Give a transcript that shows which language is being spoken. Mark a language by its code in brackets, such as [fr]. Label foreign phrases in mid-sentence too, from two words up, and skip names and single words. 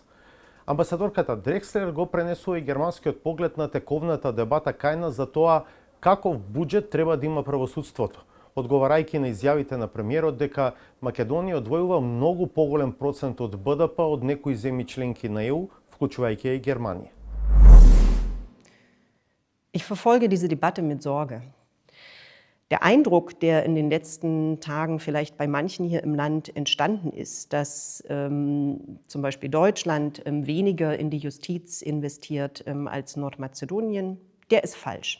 [mk] Амбасадорката Дрекслер го пренесува и германскиот поглед на тековната дебата кај нас за тоа каков буџет треба да има правосудството, одговарајќи на изјавите на премиерот дека Македонија одвојува многу поголем процент од БДП од некои земји членки на ЕУ, вклучувајќи и Германија. [de] Ich verfolge diese Debatte mit Sorge. Der Eindruck, der in den letzten Tagen vielleicht bei manchen hier im Land entstanden ist, dass zum Beispiel Deutschland weniger in die Justiz investiert als Nordmazedonien, der ist falsch.